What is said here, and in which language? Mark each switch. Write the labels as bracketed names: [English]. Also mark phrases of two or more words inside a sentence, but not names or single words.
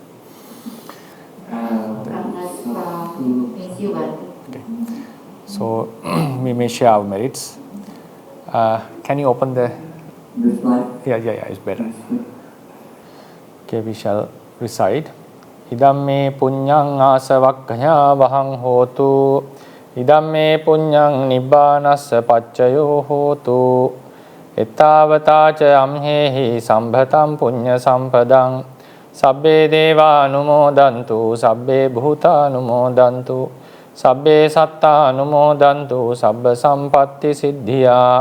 [English] Thank you, Okay. So we may share our merits. Can you open the... This slide? Yeah, it's better. Okay, we shall recite. [Pali] Idam me punyang asavakkaya vahang hotu. Idam me punyang nibbanassa paccayo hotu. Ettavata ca amhehi sambhatam punya sampadang. Sabbe deva anumodantu, sabbe bhuta anumodantu, sabbe satta anumodantu, sabba sampatti siddhiya.